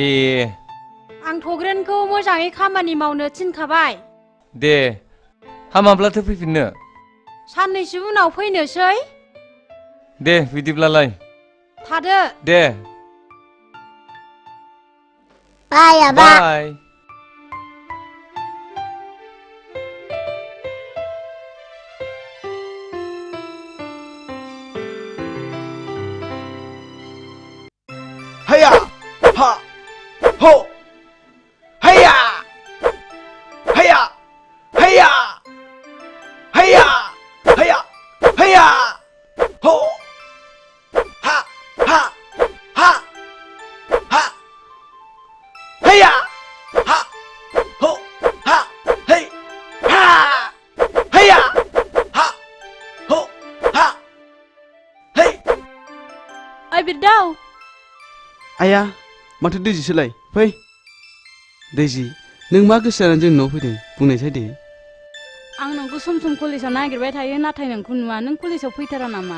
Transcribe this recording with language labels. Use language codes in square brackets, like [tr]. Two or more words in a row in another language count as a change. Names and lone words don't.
[brx] आं थग्रेनखौ मोजाङै खामानि मावनो थिनखाबाय दे हामाब्लाथो फैफिननो साननैसो उनाव फैनोसै दे बिदिब्लालाय थादो दे बाय आबा बाय Haya! Ha! Ho! Haya! Haya! Haya! Haya! Haya! Haya! Ho! Ha! Ha! Ha! Ha! Haya! Ha! Ho! Ha! Hey! Ha! Haya! Ha! Ho! Ha! Hey! ओइ बिरदाव आया माथो दैजिसोलाय फै दैजि नों मा गोसो जानानै जोंनि न'आव फैदों बुंनायसाय दे आं नोंखौ सम सम कलेजाव नागिरबाय थायो नाथाय नोंखौ नुवा नों कलेजाव फैथारा नामा